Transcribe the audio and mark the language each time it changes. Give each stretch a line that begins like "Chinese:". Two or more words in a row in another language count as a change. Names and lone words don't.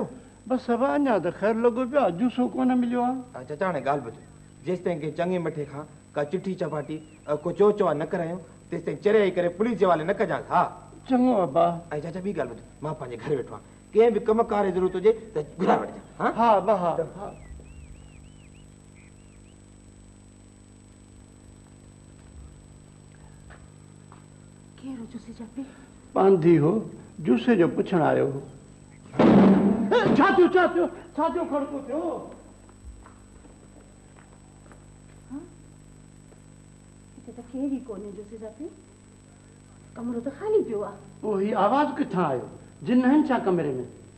Sindhi: बस अबा अञा त ख़ैर लॻो पियो आहे, जूसो कोन मिलियो आहे। चाचा हाणे ॻाल्हि ॿुध, जेसि ताईं के चङे मथे खां का चिठी चपाटी को चो चवा न करायूं, तेसि ताईं चरियाई करे पुलिस जे हवाले न कजांसि। हा चङो अबा। ऐं चाचा ॿी ॻाल्हि ॿुध, मां पंहिंजे घर वेठो आहियां, कंहिं बि कम कार जी ज़रूरत हुजे त घुराए वठिजांइ। हा अबा हा। केरो जुसे जा पे? पांधी हो, जूसे जो पुछण आयो हो। छा थियो खड़को थियो? हिते त केर ई कोन्हे जुसे जा पे, कमरो त ख़ाली पियो आहे। पोइ ही आवाज़ किथां आयो? जिन आहिनि छा कमरे में?